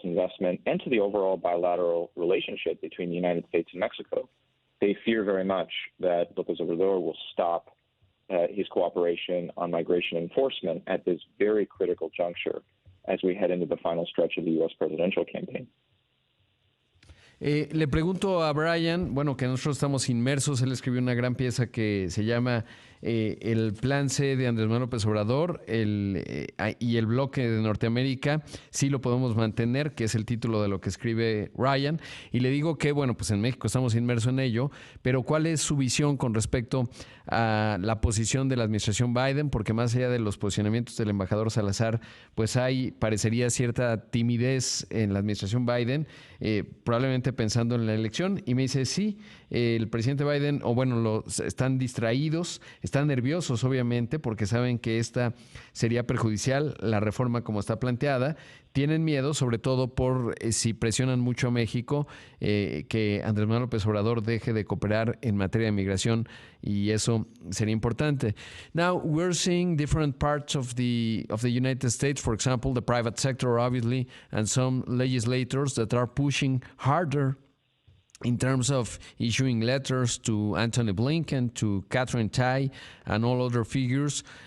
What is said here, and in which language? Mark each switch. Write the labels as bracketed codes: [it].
[en] investment and to the overall bilateral relationship between the United States and Mexico, they fear very much that López Obrador will stop his cooperation on migration enforcement at this very critical juncture as we head into the final stretch of the U.S. presidential campaign. [es] Le pregunto a Brian, bueno, que nosotros estamos inmersos, él escribió una gran pieza que se llama el Plan C de Andrés Manuel López Obrador y el bloque de Norteamérica, sí lo podemos mantener, que es el título de lo que escribe Ryan, y le digo que, bueno, pues en México estamos inmersos en ello, pero ¿cuál es su visión con respecto a la posición de la administración Biden? Porque más allá de los posicionamientos del embajador Salazar, pues parecería cierta timidez en la administración Biden, probablemente pensando en la elección, y me dice, sí, el presidente Biden, están distraídos, están nerviosos obviamente porque saben que esta sería perjudicial, la reforma como está planteada, tienen miedo sobre todo por si presionan mucho a México, que Andrés Manuel López Obrador deje de cooperar en materia de migración, y eso sería importante. [en] Now, we're seeing different parts of the United States, for example, the private sector, obviously, and some legislators that are pushing harder in terms of issuing letters to Antony Blinken, to Catherine Tai, and all other figures.